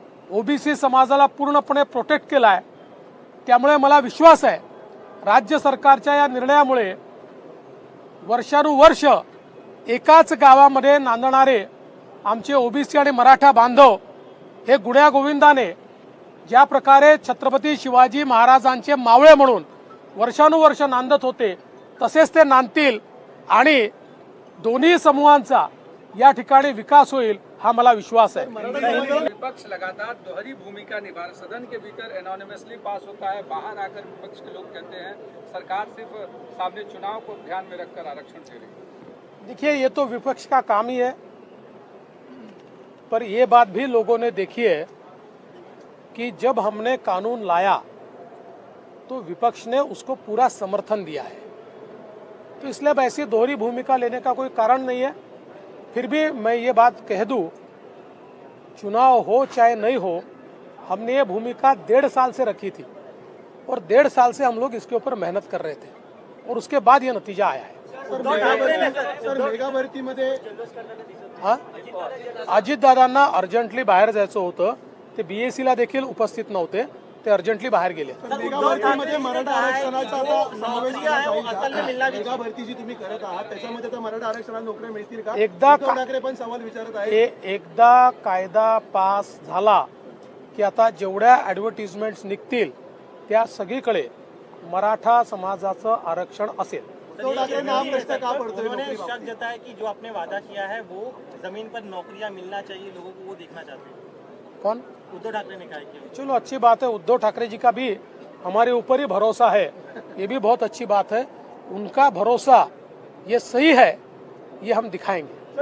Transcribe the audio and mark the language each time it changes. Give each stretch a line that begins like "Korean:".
Marathi: OBC समाजाला पूर्णपणे protect केला आहे। त्यामुळे मला विश्वास आहे राज्य सरकारच्या या निर्णयामुळे वर्षानुवर्ष एकाच गावामध्ये नांदणारे आमचे OBC आणि मराठा बांधव हे गुण्या गोविंदाने ज्या प्रकारे छत्रपती शिवाजी महाराजांचे मावळे म्हणून वर्षानुवर्ष नांदत होते तसेच ते नांदतील आणि दोन्ही समूहांचा या ठिकाणी विकास होईल हा मला विश्वास है।
Hindi: विपक्ष लगातार दोहरी भूमिका निभा रहा, सदन के भीतर एनोनिमसली पास होता है, बाहर आकर विपक्ष के लोग कहते हैं सरकार सिर्फ सामने चुनाव को ध्यान में रखकर आरक्षण दे रही है। देखिए ये तो विपक्ष का काम ही है, पर ये बात भी लोगों ने देखी है कि जब हमने कानून लाया तो विपक्ष ने उसको पूरा समर्थन दिया है, तो इसलिए अब ऐसी दोहरी भूमिका लेने का कोई कारण नहीं है। फिर भी मैं ये बात कह दूं, चुनाव हो चाहे नहीं हो, हमने ये भूमिका 1.5 साल से रखी थी और 1.5 साल से हम लोग इसके ऊपर मेहनत कर रहे थे और उसके बाद ये नतीजा आया है।
Marathi: मेगा भरतीमध्ये अजितदादांना अर्जंटली बाहेर जायचं होतं, ते बीएससीला देखील उपस्थित नव्हते, ते अर्जंटली बाहेर गेले। मेगा भरतीमध्ये मराठा आरक्षणाचा आता समावेश केला जाईल का? मेगा भरती जी तुम्ही करत आहात त्याच्यामध्ये तर मराठा आरक्षणाला नोकऱ्या मिळतील का? उद्धव ठाकरे पण सवाल विचारत आहेत। एकदा कायदा पास झाला की आता जेवढ्या ॲडव्हर्टिजमेंट्स निघतील त्या सगळीकडे मराठा समाजाचं आरक्षण असेल।
Hindi: उद्धव ठाकरे नाम प्रश्न का पड़ता उन्होंने है? शक जताया कि जो आपने वादा किया है वो जमीन पर नौकरियां मिलना चाहिए लोगों को, वो देखना चाहते हैं। कौन? उद्धव ठाकरे ने कहा कि चलो अच्छी बात है, उद्धव ठाकरे जी का भी हमारे ऊपर ही भरोसा है, ये भी बहुत अच्छी बात है। उनका भरोसा ये सही है, ये हम दिखाएंगे।